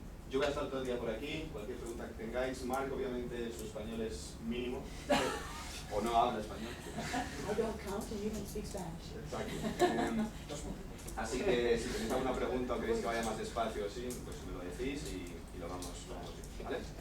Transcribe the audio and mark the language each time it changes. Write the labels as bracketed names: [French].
[Spanish] Yo voy a estar todo el día por aquí, cualquier pregunta que tengáis. Mark, obviamente, su español es mínimo, o no habla español. [English] I don't count and you don't speak Spanish. [Spanish] Exacto. Así que si tenéis alguna pregunta o queréis que vaya más despacio, sí, pues me lo decís y lo vamos viendo, ¿vale?